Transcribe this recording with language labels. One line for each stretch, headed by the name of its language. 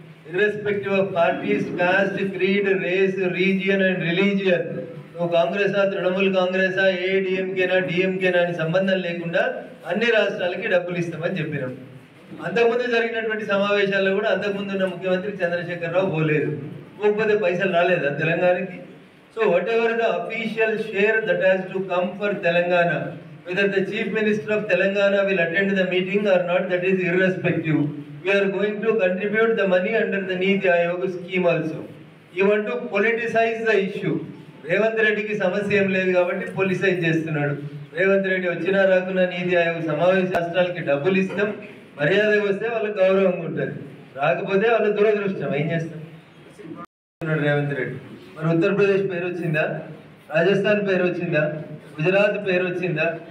English: irrespective of parties, caste, creed, race, region and religion,
Telugu: నువ్వు కాంగ్రెసా, తృణమూల్ కాంగ్రెసా, ఏడీఎంకేనా, డిఎంకేనా అని సంబంధం లేకుండా అన్ని రాష్ట్రాలకి డబ్బులు ఇస్తామని చెప్పినాం. అంతకుముందు జరిగినటువంటి సమావేశాల్లో కూడా అంతకుముందు ఉన్న ముఖ్యమంత్రి చంద్రశేఖర్ రావు పోలేదు, పోకపోతే పైసలు రాలేదా తెలంగాణకి?
English: So whatever the official share that has to come for Telangana, whether the Chief Minister of Telangana will attend the meeting or not, that is irrespective. We are going to contribute the money under the Niti Aayog scheme also. You want to politicize the issue.
Telugu: Revanth రెడ్డికి సమస్య ఏం లేదు కాబట్టి పొలిసైజ్ చేస్తున్నాడు. రేవంత్ రెడ్డి వచ్చినా రాకున్నా నీతి ఆయోగ్ సమావేశ రాష్ట్రాలకి డబ్బులు ఇస్తాం, మర్యాదగా వస్తే వాళ్ళకి గౌరవంగా ఉంటుంది, రాకపోతే వాళ్ళ దురదృష్టం. ఏం చేస్తాం రేవంత్ రెడ్డి? మరి ఉత్తరప్రదేశ్ పేరు వచ్చిందా, రాజస్థాన్ పేరు వచ్చిందా, గుజరాత్ పేరు వచ్చిందా?